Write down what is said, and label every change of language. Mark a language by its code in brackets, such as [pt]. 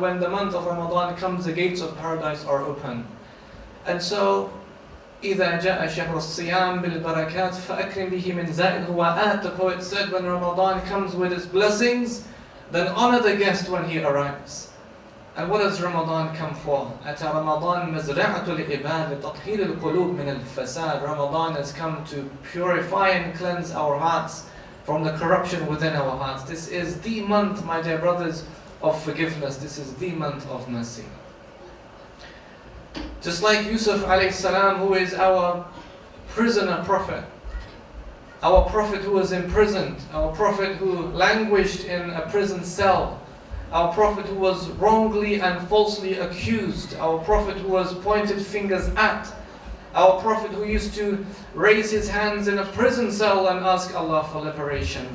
[en] When the month of Ramadan comes, the gates of paradise are open. And so, [ar] إِذَا جَاءَ شَهْرُ الصِّيَامِ بِالْبَرَكَاتِ فَأَكْرِمْ بِهِ مِنْ زَائِدْ هُوَ. [en] The poet said, when Ramadan comes with its blessings, then honor the guest when he arrives. And what does Ramadan come for? [ar] أتى رمضان مزرعة العباد لتطهير القلوب من الفساد. [en] Ramadan has come to purify and cleanse our hearts from the corruption within our hearts. This is the month, my dear brothers, of forgiveness. This is the month of mercy. Just like Yusuf alayhi salam, who is our prisoner prophet, our prophet who was imprisoned, our prophet who languished in a prison cell, our prophet who was wrongly and falsely accused, our prophet who was pointed fingers at, our prophet who used to raise his hands in a prison cell and ask Allah for liberation.